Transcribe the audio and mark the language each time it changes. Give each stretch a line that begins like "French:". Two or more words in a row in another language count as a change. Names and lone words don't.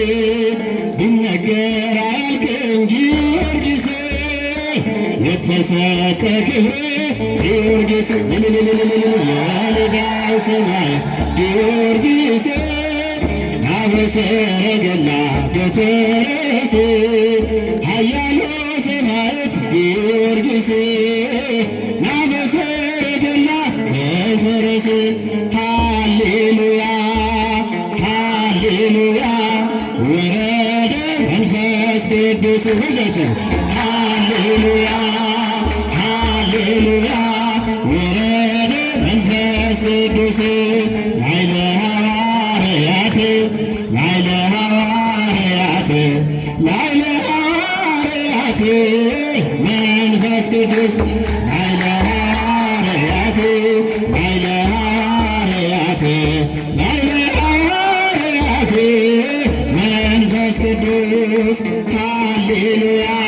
Amharic: ቢነገር አያልቅም ጊዮርጊስ የተሰጠ ክብር ጊዮርጊስ የልዳው ሰማዕት ጊዮርጊስ ናበሰረገላ በፈረስ ኃያሉ ሰማዕት ጊዮርጊስ ናበሰረገላ በፈረስ ሃሌሉያ ሃሌሉያ ወረደ መንፈስ ቅዱስ በጃችን ሃሌሉያ ሃሌሉያ ወረደ መንፈስ ቅዱስ
Geez: ላዕለ ሐዋርያት ላዕለ ሐዋርያት ላዕለ ሐዋርያት መንፈስ ቅዱስ ላዕለ ሐዋርያት ላዕለ ሐዋርያት ላዕለ ሐዋርያት መንፈስ ቅዱስ ሃሌሉያ